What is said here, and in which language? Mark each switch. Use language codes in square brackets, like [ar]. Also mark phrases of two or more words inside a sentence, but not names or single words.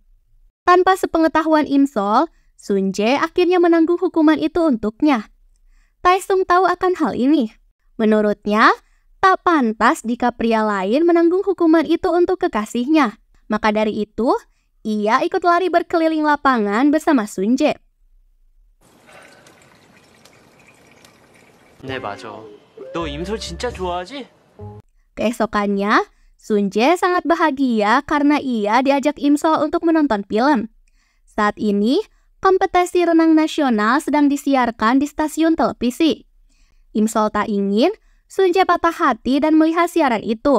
[id] Tanpa sepengetahuan Imsol, Sunje akhirnya menanggung hukuman itu untuknya. Taesung tahu akan hal ini. Menurutnya, tak pantas jika pria lain menanggung hukuman itu untuk kekasihnya. Maka dari itu, ia ikut lari berkeliling lapangan bersama Sunje. [ko] 네, 맞아. 너 임솔 진짜 좋아하지? [id] Keesokannya, Sunje sangat bahagia karena ia diajak Imsol untuk menonton film. Saat ini, kompetisi renang nasional sedang disiarkan di stasiun televisi. Imsol tak ingin Sunje patah hati dan melihat siaran itu.